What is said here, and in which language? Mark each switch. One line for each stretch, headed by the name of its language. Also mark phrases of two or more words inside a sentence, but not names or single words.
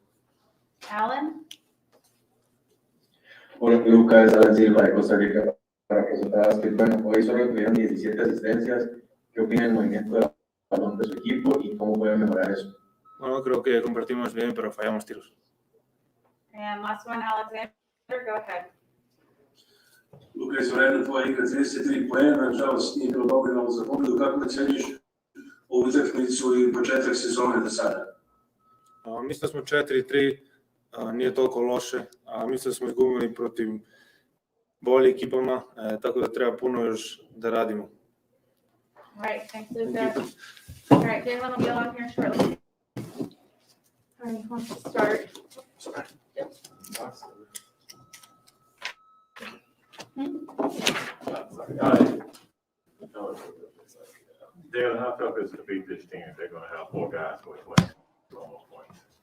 Spanish: Alan. Hola Luka, es Alan Silva de Costa Rica para Presentadas. Que bueno, hoy solo tuvieron 17 asistencias. ¿Qué opinan del movimiento del balón de su equipo y cómo pueden mejorar eso? Bueno, creo que compartimos bien, pero fallamos tiros.
English: And last one, Alexander, go ahead.
Serbian: Luka, izvanredna tvoja igra, 33 poena, nažalost nije bilo dovoljno za pobedu. Kako oceniš ovu utakmicu i početak sezone do sada? Mislim da smo 4-3, nije toliko loše, a mislim da smo izgubili protiv bolje ekipama, tako da treba puno još da radimo.
English: All right, thanks, Luka. All right, Jalen will be along here shortly. All right, who wants to start? Dale, how tough is it to beat this team if they're going to have 4 guys score 20 almost points?